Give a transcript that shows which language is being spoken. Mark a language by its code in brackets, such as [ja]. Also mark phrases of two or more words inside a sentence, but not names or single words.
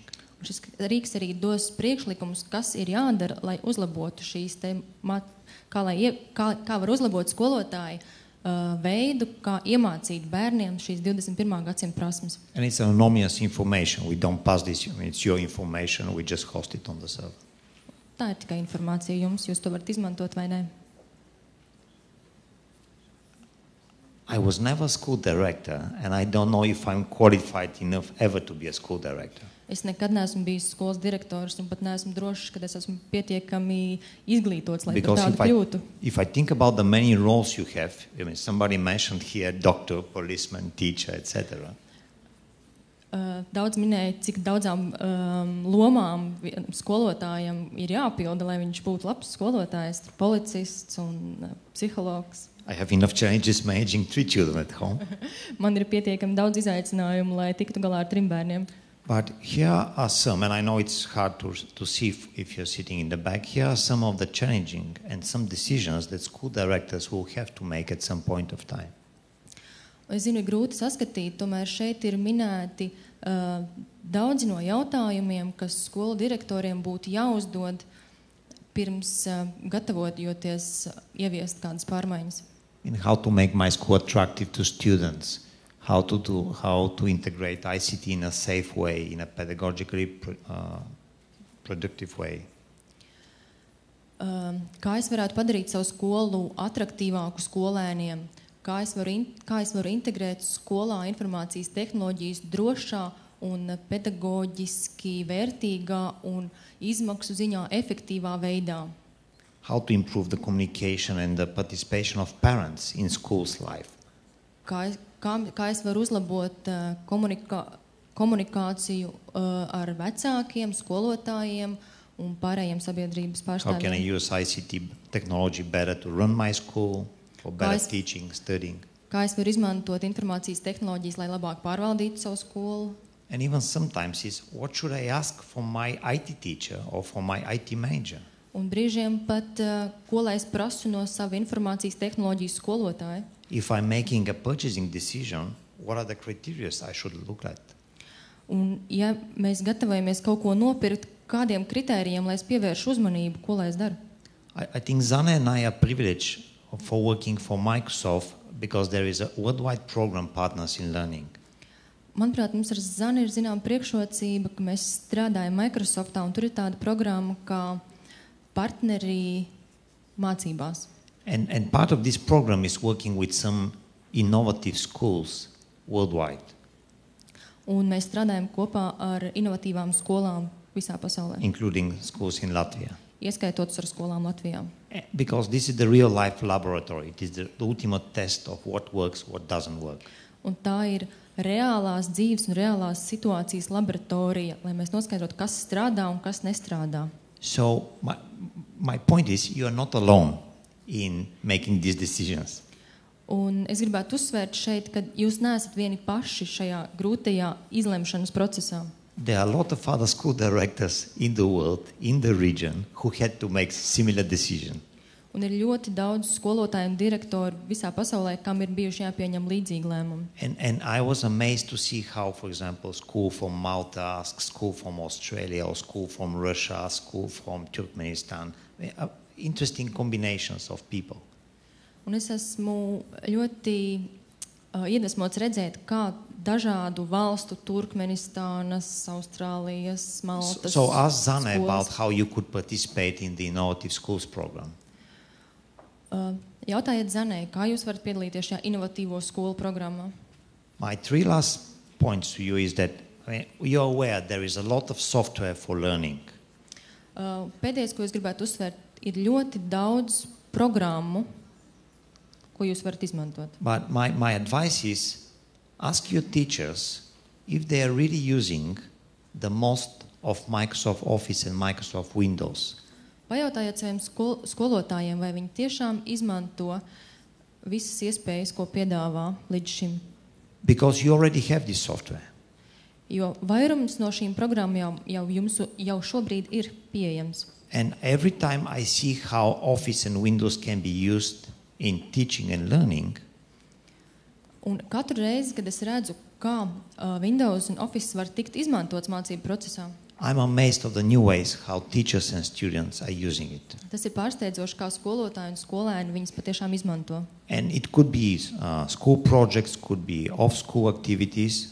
[lv] Un šis rīks arī dos priekšlikumus, kas ir jādara, lai uzlabotu šīs te, kā var uzlabot skolotāju veidu, kā iemācīt bērniem šīs 21. gadsimta prasmes. [en] And it's anonymous information. We don't pass this. It's your information. We just host it on the server. [lv] Tā ir tikai informācija jums, jūs to varat izmantot vai ne. [en] I was never a school director, and I don't know if I'm qualified enough ever to be a school director. [lv] Es nekad neesmu bijis skolas direktors, un pat neesmu drošs, ka es esmu pietiekami izglītots, lai par tādu kļūtu. [en] If I think about the many roles you have, I mean, somebody mentioned here doctor, policeman, teacher, etc. [lv] Daudz minēja, cik daudzām lomām skolotājam ir jāpilda, lai viņš būtu labs skolotājs, policists un psihologs. [en] I have enough challenges managing 3 children at home. [lv] Man ir pietiekami daudz izaicinājumu, lai tiktu galā ar 3 bērniem. [en] But here are some, and I know it's hard to see if you're sitting in the back, here are some of the challenging and some decisions that school directors will have to make at some point of time. [lv] Es zinu, ir grūti saskatīt, tomēr šeit ir minēti daudzi no jautājumiem, kas skolu direktoriem būtu jāuzdod pirms gatavojoties ieviest kādas pārmaiņas. [en] In how to make my school attractive to students, how to integrate ICT in a safe way, in a pedagogically productive way. [lv] Kā es varētu padarīt savu skolu atraktīvāku skolēniem? Kā es varu integrēt skolā informācijas tehnoloģijas drošā un pedagoģiski vērtīgā un izmaksu ziņā efektīvā veidā? [en] How to improve the communication and the participation of parents in school's life? [lv] Kā es varu uzlabot komunikāciju ar vecākiem, skolotājiem un pārējiem sabiedrības pārstāvjiem? [en] How can I use ICT technology better to run my school, for better teaching, studying? [lv] Kā es varu izmantot informācijas tehnoloģijas, lai labāk pārvaldītu savu skolu? [en] And even sometimes is what should I ask from my IT teacher or from my IT manager? [lv] Un brīžiem pat, ko lai es prasu no sava informācijas tehnoloģijas skolotāja? [en] If I'm making a purchasing decision, what are the criteria I should look at? [lv] Un ja mēs gatavojamies kaut ko nopirkt, kādiem kritērijiem, lai es pievēršu uzmanību, ko lai es daru? [en] I think Zane and I are privileged for working for Microsoft because there is a worldwide program Partners in Learning. [lv] Manuprāt, mums ar Zani ir zinām priekšrocība, ka mēs strādājam Microsoftā, un tur ir tāda programma kā partneri mācībās. [en] And part of this program is working with some innovative schools worldwide. [lv] Un mēs strādājam kopā ar inovatīvām skolām visā pasaulē. [en] Including schools in Latvia. [lv] Ieskaitot ar skolām Latvijā. [en] Because this is the real life laboratory. It is the ultimate test of what works, what doesn't work. [lv] Un tā ir reālās dzīves un reālās situācijas laboratorija, lai mēs noskaidrotu, kas strādā un kas nestrādā. [en] So my point is, you are not alone in making these decisions. [lv] Un es gribētu uzsvērt šeit, ka jūs neesat vieni paši šajā grūtajā izlemšanas procesā. [en] There are a lot of other school directors in the world, in the region, who had to make similar decisions. [lv] Un ir ļoti daudz skolotāju un direktoru visā pasaulē, kam ir bijuši jāpieņem līdzīgi lēmumi. [en] And I was amazed to see how, for example, school from Malta asks school from Australia, or school from Russia, school from Turkmenistan. Interesting combinations of people. [lv] Un es esmu ļoti iedvesmots redzēt, kā dažādu valstu, Turkmenistānas, Austrālijas, Maltas. [en] So ask Zane [lv] skolas. [en] about how you could participate in the Innovative Schools program. [lv] Jautājiet Zanei, kā jūs varat piedalīties šajā inovatīvo skolu programmā? [en] My 3 last points to you is that you're aware there is a lot of software for learning. [lv] Pēdējais, ko es gribētu uzsvērt, ir ļoti daudz programmu, ko jūs varat izmantot. [en] But my advice is ask your teachers if they are really using the most of Microsoft Office and Microsoft Windows. [lv] Pajautājiet saviem skolotājiem, vai viņi tiešām izmanto visas iespējas, ko piedāvā līdz šim. [en] Because you already have this software. [lv] Jo vairums no šīm programmām jums jau šobrīd ir pieejams. [en] And every time I see how Office and Windows can be used in teaching and learning, [lv] Un katru reizi, kad es redzu, kā Windows un Office var tikt izmantots mācību procesā, [en] I'm amazed of the new ways how teachers and students are using it. [lv] tas ir pārsteidzoši, kā skolotāji un skolēni viņas patiešām izmanto. [en] And it could be school projects, could be off-school activities.